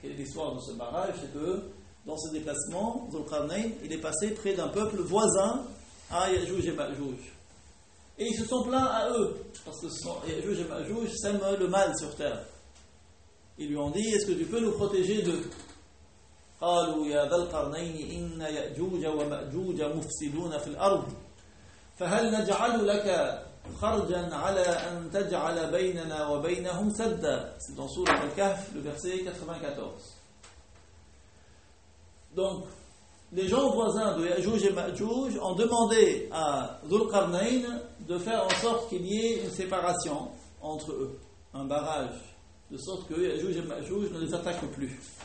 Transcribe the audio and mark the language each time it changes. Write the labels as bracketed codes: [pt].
[fr] Quelle est l'histoire de ce barrage ? C'est que dans ce déplacement, Zulqarnayn, il est passé près d'un peuple voisin à Ya'juj et Ma'juj. Et ils se sont plaints à eux, parce que Ya'juj et Ma'juj sèment le mal sur terre. Ils lui ont dit : est-ce que tu peux nous protéger d'eux ? [ar] قالوا يا ذا القرنين إن يأجوج ومأجوج مفسدون في الأرض فهل نجعل لك خرجا على أن تجعل بيننا وبينهم سدا. [fr] C'est dans Sourate Al-Kahf, le verset 94. Donc, les gens voisins de Ya'juj et Ma'juj ont demandé à Zulqarnayn de faire en sorte qu'il y ait une séparation entre eux, un barrage, de sorte que Ya'juj et Ma'juj ne les attaquent plus.